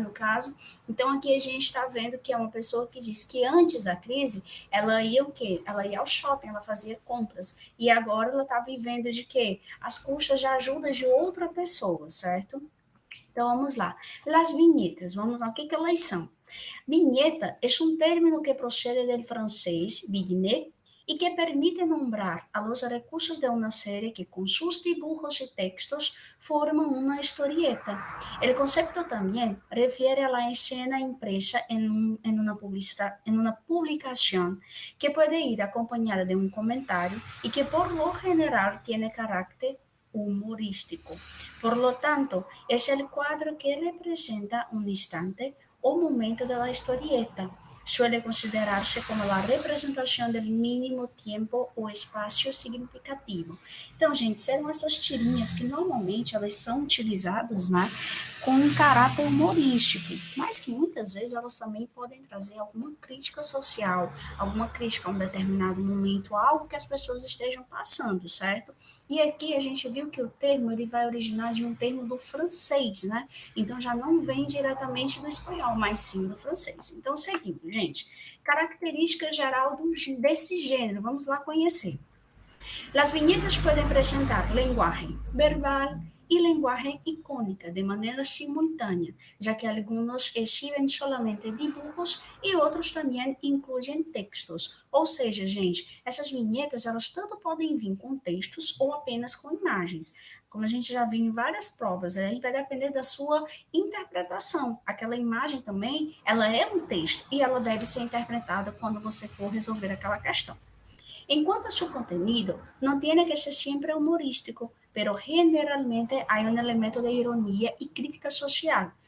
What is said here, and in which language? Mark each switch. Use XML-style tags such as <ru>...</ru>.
<pt>No caso, então aqui a gente está vendo que é uma pessoa que diz que antes da crise ela ia o quê? Ela ia ao shopping, ela fazia compras. E agora ela está vivendo de quê? As custas de ajuda de outra pessoa, certo? Então vamos lá. Las vinhetas, vamos lá, o que elas são?</pt> <es>Viñeta es un término que procede del francés vignette y que permite nombrar a los recursos de una serie que con sus dibujos y textos forman una historieta. El concepto también refiere a la escena impresa en una publicación que puede ir acompañada de un comentario y que por lo general tiene carácter humorístico. Por lo tanto, es el cuadro que representa un instante o momento de la historieta. Suele considerarse como</es> <pt>a representação do mínimo tempo ou espaço significativo. Então, gente, são essas tirinhas que normalmente elas são utilizadas, né, com um caráter humorístico, mas que muitas vezes elas também podem trazer alguma crítica social, alguma crítica a um determinado momento, algo que as pessoas estejam passando, certo? E aqui a gente viu que o termo ele vai originar de um termo do francês, né? Então já não vem diretamente do espanhol, mas sim do francês. Então, seguindo, gente. Característica geral desse gênero, vamos lá conhecer.</pt> <es>Las viñetas pueden presentar lenguaje verbal y lenguaje icónica de manera simultánea, ya que algunos exhiben solamente dibujos y otros también incluyen textos.</es> <pt>Ou seja, gente, essas vinhetas, elas tanto podem vir com textos ou apenas com imagens. Como a gente já viu em várias provas, aí vai depender da sua interpretação. Aquela imagem também, ela é um texto e ela deve ser interpretada quando você for resolver aquela questão.</pt> <es>En cuanto a su contenido, no tiene que ser siempre humorístico, pero generalmente hay un elemento de ironía y crítica social.</es>